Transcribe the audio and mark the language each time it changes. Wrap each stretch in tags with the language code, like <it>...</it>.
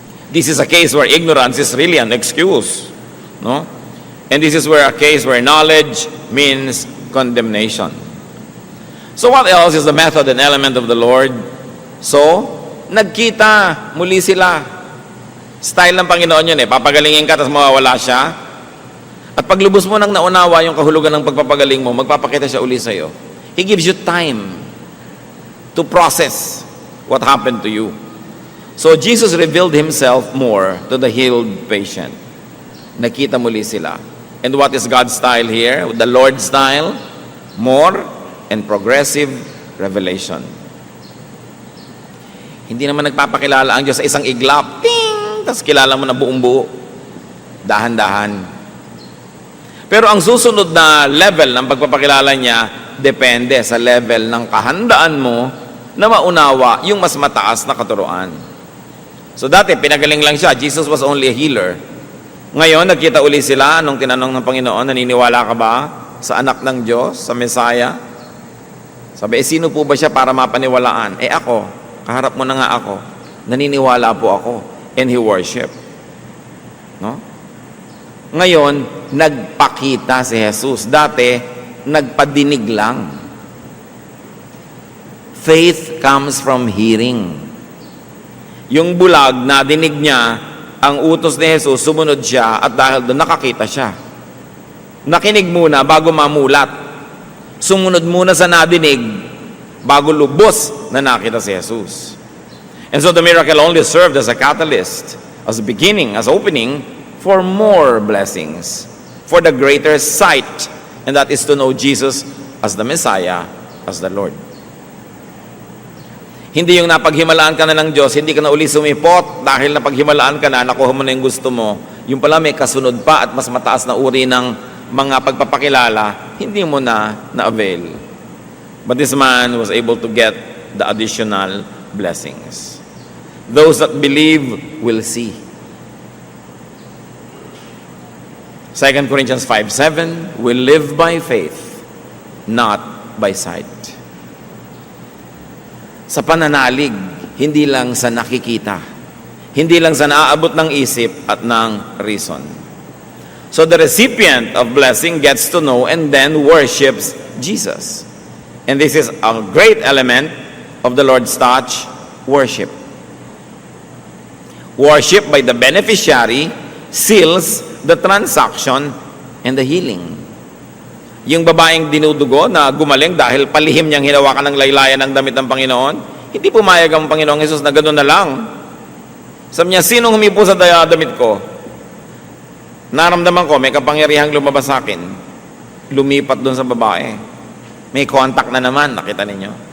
<en>This is a case where ignorance is really an excuse. No? And this is where a case where knowledge means condemnation. So what else is the method and element of the Lord?</en> <tl>So, nagkita muli sila. Style ng Panginoon yun papagalingin ka tapos mawawala siya. At paglubos mo nang naunawa yung kahulugan ng pagpapagaling mo, magpapakita siya uli sa'yo.</tl> <en>He gives you time to process what happened to you. So Jesus revealed Himself more to the healed patient.</en> <tl>Nakita muli sila.</tl> <en>And what is God's style here? The Lord's style? More and progressive revelation.</en> <tl>Hindi naman nagpapakilala ang Diyos sa isang iglap. Ting! Tapos kilala mo na buong buo. Dahan-dahan. Pero ang susunod na level ng pagpapakilala niya, depende sa level ng kahandaan mo na maunawa yung mas mataas na katuruan. So dati, pinagaling lang siya.</tl> <en>Jesus was only a healer.</en> <tl>Ngayon, nagkita uli sila nung tinanong ng Panginoon, naniniwala ka ba sa anak ng Diyos, sa Messiah? Sabi, sino po ba siya para mapaniwalaan? Ako. Kaharap mo na nga ako. Naniniwala po ako.</tl> <en>And he worship. No?</en> <tl>Ngayon, nagpakita si Jesus. Dati, nagpadinig lang.</tl> <en>Faith comes from hearing.</en> <tl>Yung bulag, nadinig niya, ang utos ni Jesus, sumunod siya, at dahil doon nakakita siya. Nakinig muna bago mamulat. Sumunod muna sa nadinig, bago lubos na nakita si Jesus.</tl> <en>And so the miracle only served as a catalyst, as a beginning, as opening for more blessings, for the greater sight, and that is to know Jesus as the Messiah, as the Lord.</en> <tl>Hindi yung napaghimalaan ka na ng Diyos, hindi ka na uli sumipot dahil napaghimalaan ka na, nakuha mo na yung gusto mo. Yung pala may kasunod pa at mas mataas na uri ng mga pagpapakilala, hindi mo na na-avail.</tl> <en>But this man was able to get the additional blessings. Those that believe will see. 2 Corinthians 5:7, we live by faith, not by sight.</en> <tl>Sa pananalig, hindi lang sa nakikita, hindi lang sa naaabot ng isip at ng reason.</tl> <en>So the recipient of blessing gets to know and then worships Jesus. And this is a great element of the Lord's touch, worship. Worship by the beneficiary seals the transaction and the healing.</en> <tl>Yung babaeng dinudugo na gumaling dahil palihim niyang hinawakan ng laylayan ng damit ng Panginoon, hindi pumayag ang Panginoong Hesus na gano'n na lang. Sabi niya, sinong humipo sa damit ko? Naramdaman ko, may kapangyarihang lumabas sa akin. Lumipat doon sa babae. May contact na naman, nakita ninyo.</tl>